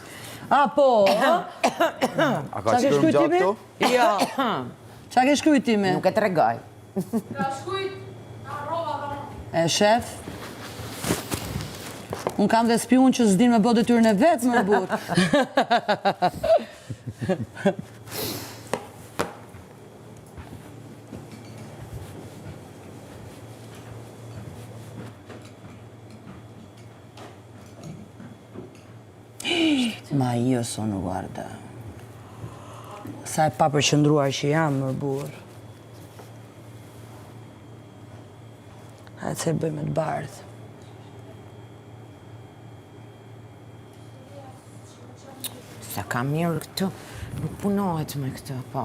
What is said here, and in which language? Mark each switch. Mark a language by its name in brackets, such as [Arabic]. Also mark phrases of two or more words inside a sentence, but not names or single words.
[Albanian] A, po? A ka Qa ke shkruar shkruaj gjatë ti këtu? me? Jo. Qa ke shkruaj ti me? Nuk e tregoj. E shef? Unë kam dhe spiun që s'din me bo detyrën e vetë, më burë. [Italian] Ma io sono, guarda. [Albanian] Sa e papërqendruar që jam, më burë. Hajtë se bëjmë të bardhë. Sa ka mirë këtë, nuk punohet me këtë, po.